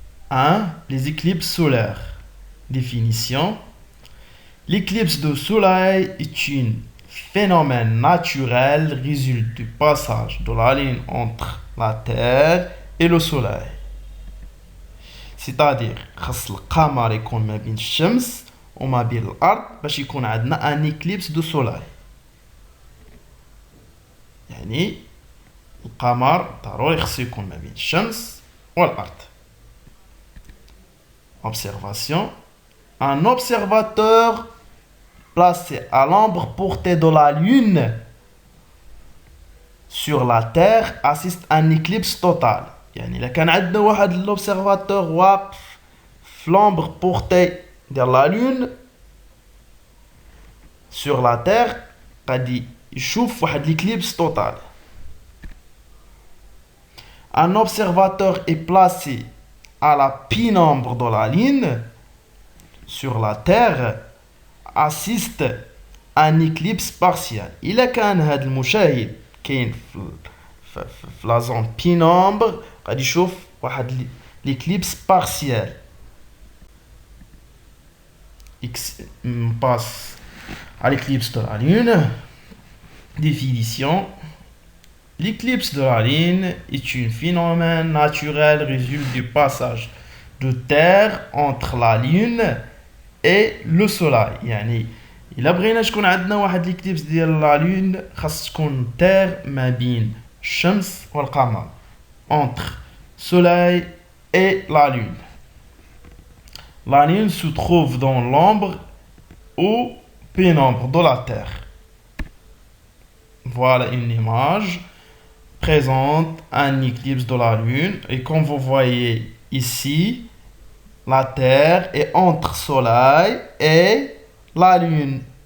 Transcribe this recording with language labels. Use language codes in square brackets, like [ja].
[fr] 1. Les éclipses solaires. Définition. L'éclipse de soleil est un phénomène naturel résulte du passage de la ligne entre la Terre et le Soleil. C'est-à-dire, [ar] خاص القمر يكون ما بين الشمس وما بين الأرض باش يكون عندنا ان éclipse de soleil. يعني القمر ضروري خصو يكون ما بين الشمس والأرض. [fr] Observation. Un observateur placé à l'ombre portée de la Lune sur la Terre assiste à un éclipse total. [ar] يعني إلا كان عندنا واحد l'observateur واقف في [fr] l'ombre portée de la Lune sur la Terre [ar] غادي يشوف واحد l'éclipse total. [fr] Un observateur est placé à la pénombre de la Lune sur la Terre assiste à un éclipse partiel. [ar] إلا كان هذا المشاهد كاين في لا زون بينومبر غادي يشوف واحد l'éclipse partiel. [fr] On passe à l'éclipse de la Lune. Définition. L'éclipse de la Lune est un phénomène naturel résulte du passage de Terre entre la Lune et le Soleil. [ar] يعني إلا بغينا تكون عندنا واحد l'éclipse ديال la Lune خاص تكون Terre ما بين الشمس والقمر. [fr] Entre Soleil et la Lune. La Lune se trouve dans l'ombre ou pénombre de la Terre. Voilà une image présente un éclipse de la Lune. Et comme vous voyez ici, la Terre est entre Soleil et la Lune.